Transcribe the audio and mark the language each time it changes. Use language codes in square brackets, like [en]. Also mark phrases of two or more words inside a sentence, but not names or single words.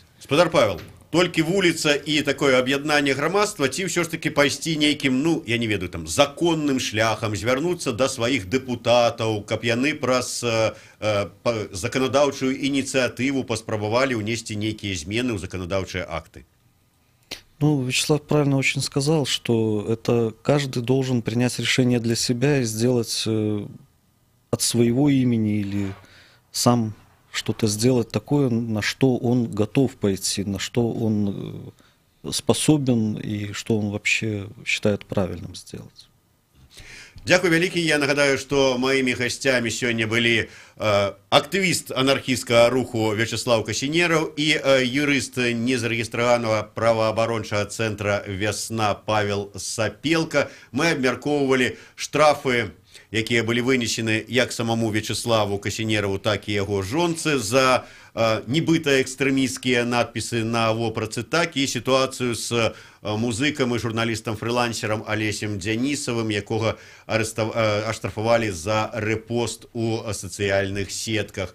[be] Гаспадар Павел, толькі вуліца і такое аб'яднанне грамадства ці ўсё ж таки пайсці нейкім, ну я не ведаю, там законным шляхам звярнуцца да сваіх дэпутатаў, каб яны праз заканадаўчую ініцыятыву паспрабавалі ўнесці нейкія змены ў заканадаўчыя акты? [ru] Ну, Вячеслав правильно очень сказал, что это каждый должен принять решение для себя и сделать от своего имени или сам что-то сделать такое, на что он готов пойти, на что он способен и что он вообще считает правильным сделать. [be] Дякую вялікі. Я нагадаю, што маімі гасцямі сёння былі актывіст анархісцкага руху Вячеслав Касінераў і юрыст незарэгістраванага праваабарончага цэнтра «Вясна» Павел Сапелка. Мы абмяркоўвалі штрафы, якія былі вынесены як самому Вячеславу Касінераву, так і яго жонцы за нібыта экстрэмісцкія надпісы на вопратцы, так і сітуацыю з музыкам і журналістам-фрылансерам Алесем Дзянісавым, якога аштрафавалі за рэпост у сацыяльных сетках.